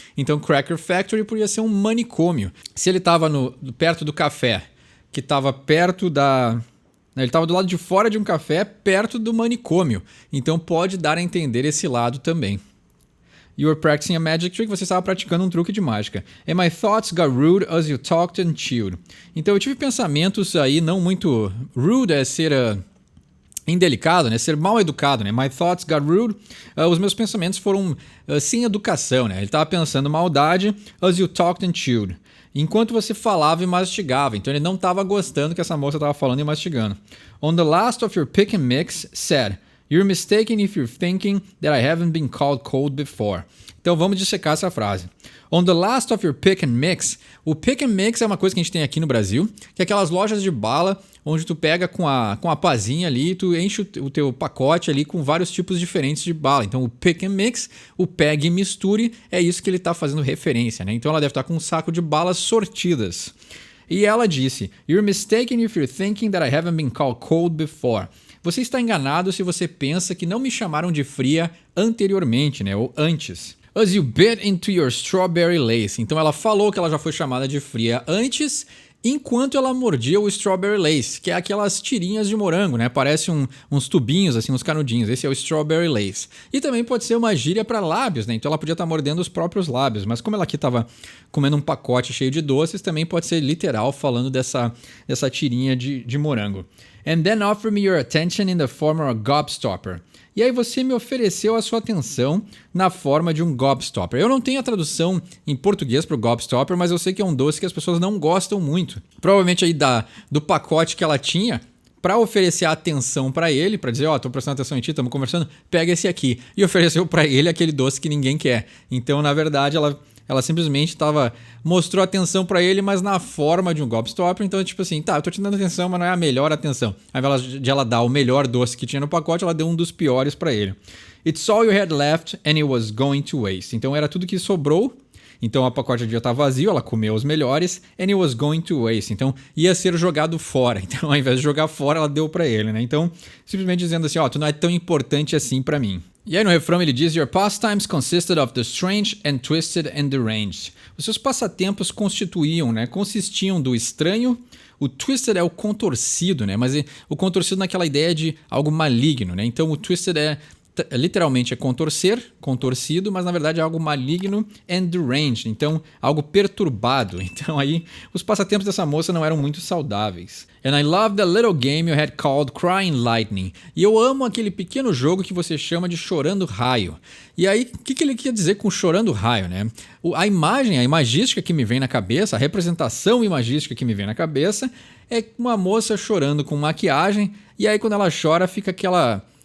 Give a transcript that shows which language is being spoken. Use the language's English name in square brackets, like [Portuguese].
[Portuguese] Então, Cracker Factory podia ser um manicômio. Se ele estava perto do café, que estava perto da... Ele estava do lado de fora de um café, perto do manicômio. Então, pode dar a entender esse lado também. [English] You were practicing a magic trick, [Portuguese] você estava praticando um truque de mágica. [English] And my thoughts got rude as you talked and chewed. [Portuguese] Então eu tive pensamentos aí não muito... Rude é ser indelicado, né? Ser mal educado, né? [English] My thoughts got rude. [Portuguese] Os meus pensamentos foram sem educação, né? Ele estava pensando maldade [English] as you talked and chewed. [Portuguese] Enquanto você falava e mastigava. Então ele não estava gostando que essa moça estava falando e mastigando. [English] On the last of your pick and mix, said... You're mistaken if you're thinking that I haven't been called cold before. [Portuguese] Então vamos dissecar essa frase. [English] On the last of your pick and mix. [Portuguese] O pick and mix é uma coisa que a gente tem aqui no Brasil, que é aquelas lojas de bala onde tu pega com a pazinha ali e tu enche o teu pacote ali com vários tipos diferentes de bala. Então o pick and mix, o pegue e misture, é isso que ele está fazendo referência, né? Então ela deve estar com um saco de balas sortidas. E ela disse, [English] You're mistaken if you're thinking that I haven't been called cold before. [Portuguese] Você está enganado se você pensa que não me chamaram de fria anteriormente, né? Ou antes. [English] As you bit into your strawberry lace. [Portuguese] Então ela falou que ela já foi chamada de fria antes, enquanto ela mordia o strawberry lace, que é aquelas tirinhas de morango, né? Parece uns tubinhos, assim, uns canudinhos. Esse é o strawberry lace. E também pode ser uma gíria para lábios, né? Então ela podia estar mordendo os próprios lábios. Mas como ela aqui estava comendo um pacote cheio de doces, também pode ser literal falando dessa tirinha de morango. [English] And then offer me your attention in the form of a gobstopper. [Portuguese] E aí você me ofereceu a sua atenção na forma de um gobstopper. Eu não tenho a tradução em português para o gobstopper, mas eu sei que é um doce que as pessoas não gostam muito. Provavelmente aí do pacote que ela tinha, para oferecer a atenção para ele, para dizer, tô prestando atenção em ti, estamos conversando, pega esse aqui. E ofereceu para ele aquele doce que ninguém quer. Então, na verdade, ela simplesmente mostrou atenção pra ele, mas na forma de um gobstopper. Então, tipo assim, eu tô te dando atenção, mas não é a melhor atenção. Ao invés de ela dar o melhor doce que tinha no pacote, ela deu um dos piores pra ele. [English] It's all you had left and it was going to waste. [Portuguese] Então, era tudo que sobrou. Então, o pacote já tá vazio, ela comeu os melhores. [English] And it was going to waste. [Portuguese] Então, ia ser jogado fora. Então, ao invés de jogar fora, ela deu pra ele, né? Então, simplesmente dizendo assim, tu não é tão importante assim pra mim. E aí no refrão ele diz, [English] Your pastimes consisted of the strange and twisted and deranged. [Portuguese] Os seus passatempos consistiam do estranho. O twisted é o contorcido, né? Mas o contorcido naquela ideia de algo maligno, né? Então o twisted é literalmente é contorcer, contorcido, mas na verdade é algo maligno [English] and deranged, [Portuguese] então algo perturbado. Então aí os passatempos dessa moça não eram muito saudáveis. [English] And I love the little game you had called Crying Lightning. [Portuguese] E eu amo aquele pequeno jogo que você chama de Chorando Raio. E aí, o que ele quer dizer com Chorando Raio, né? A imagem, a imagística que me vem na cabeça, a representação imagística que me vem na cabeça é uma moça chorando com maquiagem, e aí quando ela chora fica aquela...